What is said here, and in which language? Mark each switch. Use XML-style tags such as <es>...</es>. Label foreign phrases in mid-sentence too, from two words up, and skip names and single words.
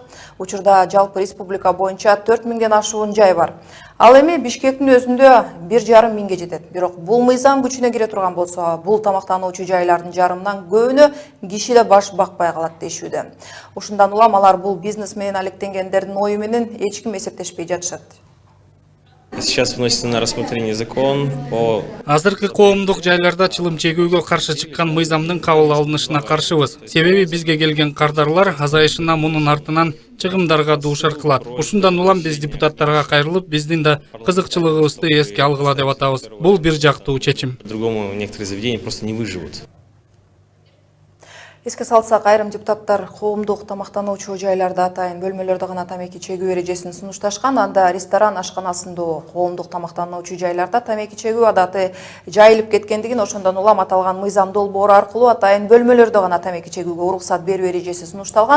<ky>Учурда жалпы республика боюнча 4000ден ашуун жай бар. Ал эми Бишкектин өзүндө 1,5 миңге жетет. Бирок бул мыйзам күчүнө кире турган болсо, бул тамактануучу жайлардын жарымынан көбүнө киши да баш бакпай калат дешүүдө. Ушундан улам алар бул бизнес менен алектенгендердин ою менен эч ким эсептешпей жатышат.</ky> <ru>Сейчас вносится на рассмотрение закон по...</ru> <ky>Азыркы коомдук жайларда чылым чегүүгө каршы чыккан мыйзамдын кабыл алынышына каршыбыз. Себеби бизге келген кардарлар азайышына мунун артынан чыгымдарга дуушар кылат. Ушундан улам биз депутаттарга кайрылып, биздин да кызыкчылыгыбызды эске алгыла деп атабыз. Бул бир жактуу чечим.</ky> <ru>По-другому некоторые заведения просто не выживут.</ru> <ky>Эске салсак, айрым депутаттар коомдук тамактануучу жайларда атайын бөлмөлөрдө гана тамеки чегүү эрежесин сунушташкан. Анда ресторан, ашкана сындуу коомдук тамактануучу жайларда тамеки чегүү адаты жайылып кеткендигин, ошондон улам аталган мыйзам долбоору аркылуу атайын бөлмөлөрдө гана тамеки чегүүгө уруксат берүү эрежеси сунушталган.</ky>